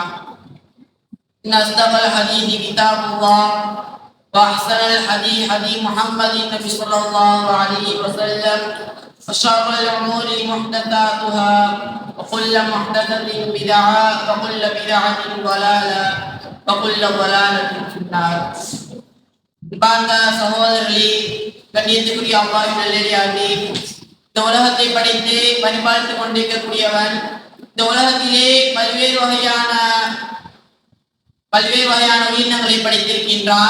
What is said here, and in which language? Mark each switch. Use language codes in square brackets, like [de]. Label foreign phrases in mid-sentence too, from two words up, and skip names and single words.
[ar] ان اصدق الحديث كتاب الله واحسن الحديث حديث محمد النبي صلى الله عليه وسلم وشر الامور محدثاتها وكل محدثه بدعه وكل بدعه ضلاله وكل ضلاله في النار. [ta] அன்பார்ந்த சகோதரர்களே, கண்ணியத்துக்குரிய அல்லாஹ்வின் நல்லடியார்களே, இந்த உலகத்தை படைத்து பரிபாலித்துக் கொண்டிருக்கக்கூடியவன் இந்த உலகத்திலே பல்வேறு வகையான உயிரினங்களை படைத்திருக்கின்றான்.